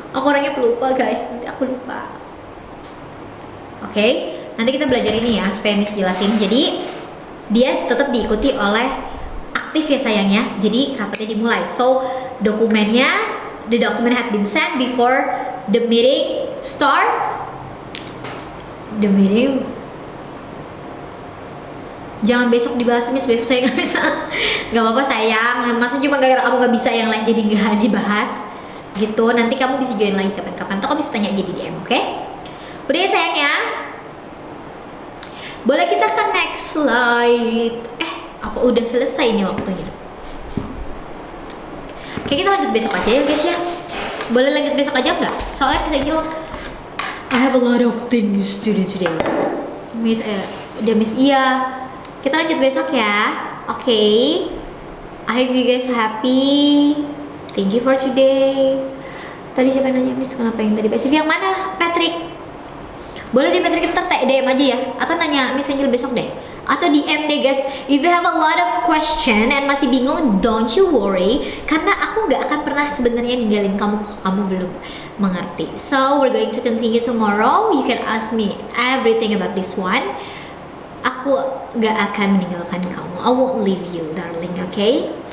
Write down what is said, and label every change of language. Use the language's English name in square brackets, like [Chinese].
[Indonesian] Aku orangnya pelupa guys, nanti aku lupa. Oke, nanti kita belajar ini ya supaya Miss jelasin. Jadi dia tetap diikuti oleh aktif ya sayangnya. Jadi rapatnya dimulai. [English] So [Indonesian] dokumennya, [English] the document had been sent before the meeting start. The meeting [Indonesian] jangan besok dibahas Miss, besok saya nggak bisa. Nggak apa-apa sayang, masa cuma gara-gara kamu nggak bisa yang lain jadi nggak dibahas gitu. Nanti kamu bisa join lagi kapan-kapan, atau kamu bisa tanya aja di DM, oke? Udah ya sayang ya. Boleh kita ke [English] next slide. [Indonesian] Apa udah selesai ini waktunya? Oke, kita lanjut besok aja ya guys ya. Boleh lanjut besok aja nggak? Soalnya [English] Miss Angel, I have a lot of things to do today. [Indonesian] Miss iya. Kita lanjut besok ya. Oke. [English] I hope you guys happy. Thank you for today. [Indonesian] Tadi siapa yang nanya Miss kenapa yang tadi pasif? Yang mana? Patrick. Boleh deh Patrick, ntar DM aja ya. Atau nanya Miss Angel besok deh. Atau DM deh guys. [English] If you have a lot of question and [Indonesian] masih bingung, [English] don't you worry. [Indonesian] Karena aku gak akan pernah sebenarnya ninggalin kamu kalau kamu belum mengerti. [English] So we're going to continue tomorrow. You can ask me everything about this one. [Indonesian] Aku gak akan meninggalkan kamu. [English] I won't leave you, darling, okay?